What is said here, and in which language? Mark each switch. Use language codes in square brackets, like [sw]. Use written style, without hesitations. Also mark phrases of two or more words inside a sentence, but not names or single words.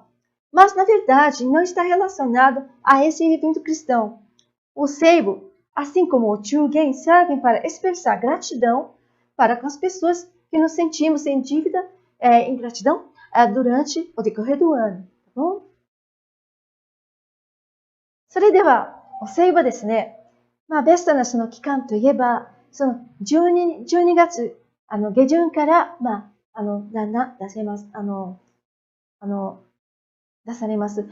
[pt] Mas, na verdade, não está relacionado a esse evento cristão. O seibo, assim como o chugen, servem para expressar gratidão para com as pessoas que nos sentimos em dívida, em gratidão, durante o decorrer do ano. Tá bom? [ja] それでは、お歳暮ですね。ベストなその期間といえば、その12月、下旬から、だんだん出せます。出されます。